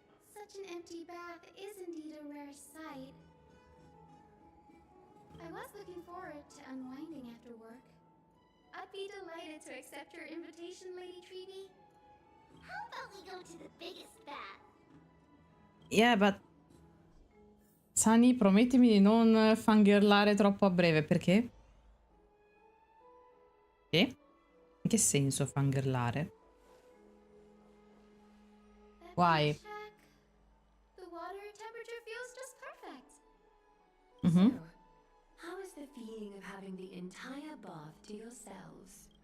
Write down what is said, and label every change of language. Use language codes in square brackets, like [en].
[en] Such an empty bath is indeed a rare sight. I was looking forward to unwinding after work. I'd be delighted to accept your invitation, Lady Treeby. How about we go to the biggest bath? [it] Yeah, but Sunny, promettimi di non fangirlare troppo a breve, perché? Che? In che senso fangirlare? [en] That Why? shack, the water temperature feels just perfect. Mm-hmm. So, how is the feeling of having the entire bath to yourselves?